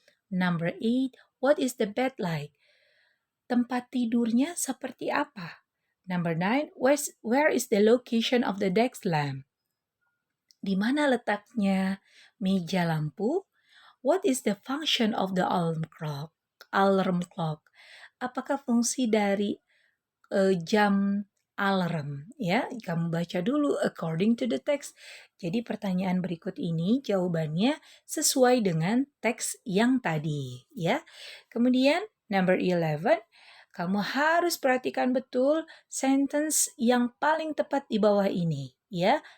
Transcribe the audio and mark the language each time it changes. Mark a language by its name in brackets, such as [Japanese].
[English] Number 8, what is the bed like? [Indonesian] Tempat tidurnya seperti apa? [English] Number 9, where is the location of the desk lamp? Di mana letaknya meja lampu? What is the function of the alarm clock? [Indonesian] Apakah fungsi dari jam alarm, ya? Kamu baca dulu according to the text. Jadi pertanyaan berikut ini jawabannya sesuai dengan teks yang tadi, ya. Kemudian number 11, kamu harus perhatikan betul sentence yang paling tepat di bawah ini, ya.